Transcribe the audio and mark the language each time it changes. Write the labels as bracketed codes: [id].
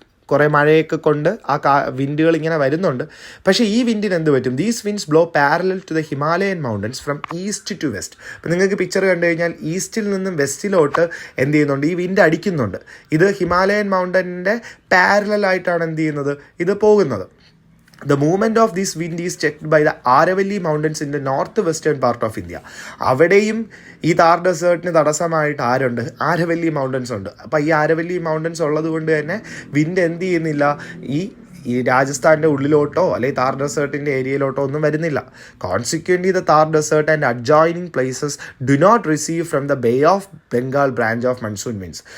[ml] കുറേ മഴയൊക്കെ കൊണ്ട് ആ വിൻഡുകൾ ഇങ്ങനെ വരുന്നുണ്ട്. പക്ഷേ ഈ വിൻഡിന് എന്ത് പറ്റും, [en] These winds blow parallel to the Himalayan mountains from east to west. [ml] അപ്പോൾ നിങ്ങൾക്ക് പിക്ചർ കണ്ടു കഴിഞ്ഞാൽ ഈസ്റ്റിൽ നിന്നും വെസ്റ്റിലോട്ട് എന്ത് ചെയ്യുന്നുണ്ട്, ഈ വിൻഡ് അടിക്കുന്നുണ്ട്. ഇത് ഹിമാലയൻ മൗണ്ടനിൻ്റെ പാരലലായിട്ടാണ് എന്ത് ചെയ്യുന്നത്, ഇത് പോകുന്നത്. [en] The movement of this wind is checked by the Aravalli Mountains in the north western part of India. [ml] അവിടെയും ഈ താർ ഡെസേർട്ടിന് തടസ്സമായിട്ട് ആരുണ്ട്, ആരവല്ലി മൗണ്ടൻസ് ഉണ്ട്. അപ്പോൾ ഈ ആരവല്ലി മൗണ്ടൻസ് ഉള്ളത് കൊണ്ട് തന്നെ വിൻഡ് എന്ത് ചെയ്യുന്നില്ല, ഈ രാജസ്ഥാൻ്റെ ഉള്ളിലോട്ടോ അല്ലെങ്കിൽ താർ ഡെസേർട്ടിൻ്റെ ഏരിയയിലോട്ടോ ഒന്നും വരുന്നില്ല. [en] Consequently the Thar desert and adjoining places do not receive from the bay of Bengal branch of monsoon winds.